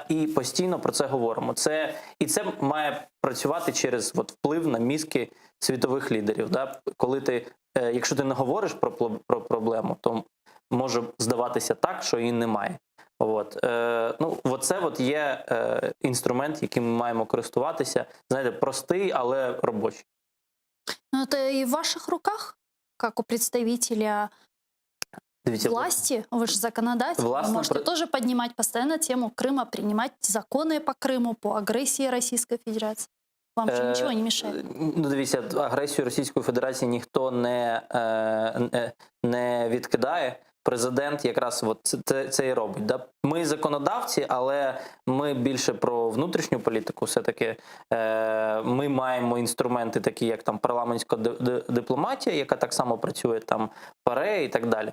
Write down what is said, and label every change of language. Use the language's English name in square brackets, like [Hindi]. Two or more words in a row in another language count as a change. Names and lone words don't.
[Ukrainian] І постійно про це говоримо. І це має працювати через от, вплив на мізки світових лідерів. Да? Коли якщо ти не говориш про проблему, то може здаватися так, що її немає. От. Оце от є інструмент, яким ми маємо користуватися. Знаєте, простий, але робочий. Ну, [Russian] это и в ваших руках, как у представителя власти, вы же законодатель, вы можете тоже поднимать постоянно тему Крыма, принимать законы по Крыму, по агрессии Российской Федерации. [Ukrainian] Вам же нічого не мішає? Ну, дивіться, агресію Російської Федерації ніхто не відкидає. Президент якраз от це і робить. Да? Ми законодавці, але ми більше про внутрішню політику. Все-таки ми маємо інструменти такі, як там парламентська дипломатія, яка так само працює там в ПАРЕ і так далі.